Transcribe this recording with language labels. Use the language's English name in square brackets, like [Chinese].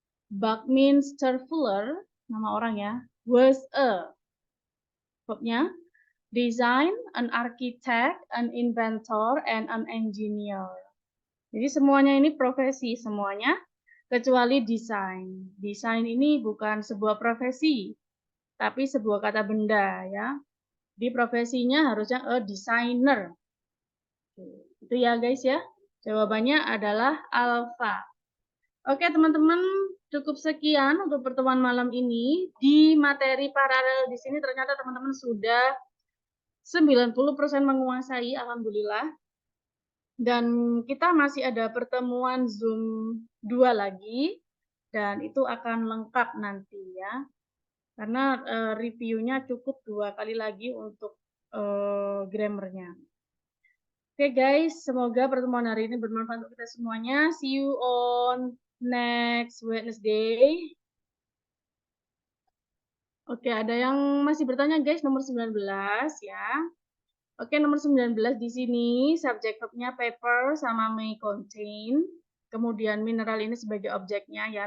[English] Buckminster Fuller, [Indonesian] nama orang ya, [English] was a, verbnya, design, an architect, an inventor, and an engineer. [Indonesian] Jadi semuanya ini profesi, semuanya kecuali desain. Desain ini bukan sebuah profesi, tapi sebuah kata benda ya. Di profesinya harusnya [English] a designer. [Indonesian] Itu ya guys ya. Jawabannya adalah alfa. Oke teman-teman, cukup sekian untuk pertemuan malam ini. Di materi paralel di sini ternyata teman-teman sudah 90% menguasai, alhamdulillah. Dan kita masih ada pertemuan Zoom 2 lagi, dan itu akan lengkap nanti ya. Karena reviewnya cukup 2 kali lagi untuk grammarnya. Oke guys, semoga pertemuan hari ini bermanfaat untuk kita semuanya. [English] See you on next Wednesday. [Indonesian] Oke, ada yang masih bertanya guys, nomor 19 ya. Oke, nomor 19 di sini subjek verbnya paper sama [English] may contain. [Indonesian] Kemudian mineral ini sebagai objeknya ya.